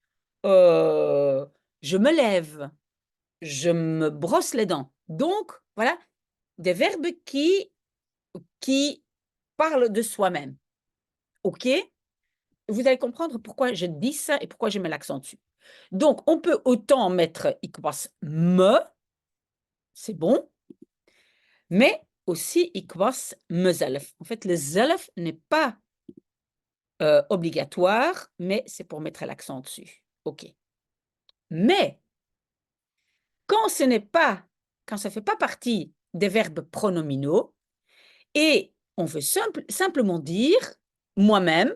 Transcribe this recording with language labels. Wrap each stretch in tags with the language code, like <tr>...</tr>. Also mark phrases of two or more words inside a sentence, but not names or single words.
<fr>Je me lève. Je me brosse les dents. Donc, voilà, des verbes qui parlent de soi-même. OK? Vous allez comprendre pourquoi je dis ça et pourquoi je mets l'accent dessus. Donc, on peut autant mettre</fr> <nl>ik was me,</nl> <fr>c'est bon, mais aussi</fr> <nl>ik was mezelf.</nl> <fr>En fait, le zelf n'est pas obligatoire, mais c'est pour mettre l'accent dessus. OK. Mais quand ça ne fait pas partie des verbes pronominaux et on veut simplement dire moi-même.</fr>